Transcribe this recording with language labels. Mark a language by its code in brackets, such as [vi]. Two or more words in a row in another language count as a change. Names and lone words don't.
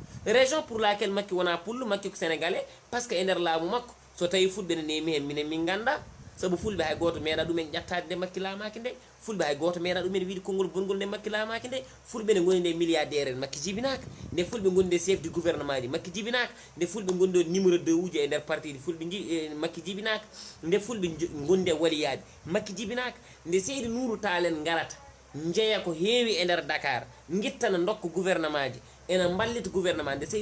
[fr] raison pour laquelle [ff] makki wona pullo makki ko sénégalais parce que e nder laamu makko so tawi fulɓe ne nemi hen minen min ganda sabu fulɓe hay goto meeɗa ɗumen ƴattade nde makki laamaki nde fulɓe hay goto meeɗa ɗumen wiide konngol bongol nde makki laamaki nde fulɓe ne goni nde milliardaire en makki jibinaka nde fulɓe goni nde chef [fr] du gouvernement [ff] ji makki jibinaka nde fulɓe gondi numéro 2 uji e nder parti ɗi fulɓe makki jibinaka nde fulɓe gondi e waliyaɓe makki jibinaka nde Seydou Nourou Tall en garata jeeya ko heewi e nder Dakar guittana dokka gouvernement ji ena ballita gouvernement nde